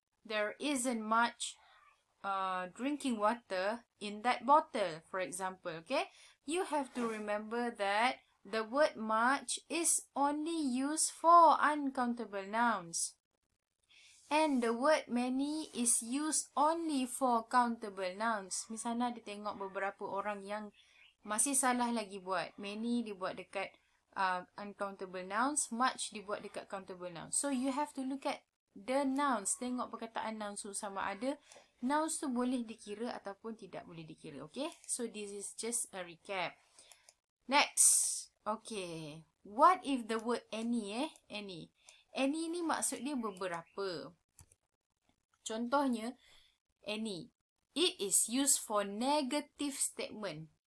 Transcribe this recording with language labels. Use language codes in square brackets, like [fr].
[en] There isn't much drinking water in that bottle, for example. Okay, you have to remember that the word much is only used for uncountable nouns. And the word many is used only for countable nouns. [ms] Misalnya ada tengok beberapa orang yang masih salah lagi buat. Many dibuat dekat uncountable nouns, much dibuat dekat countable nouns. [en] So you have to look at the nouns. [ms] Tengok perkataan nouns tu sama ada nouns tu boleh dikira ataupun tidak boleh dikira. [en] Okay, so this is just a recap. Next. Okay, what if the word any any? [ms] Any ni maksud dia beberapa. Contohnya, any. [en] It is used for negative statement.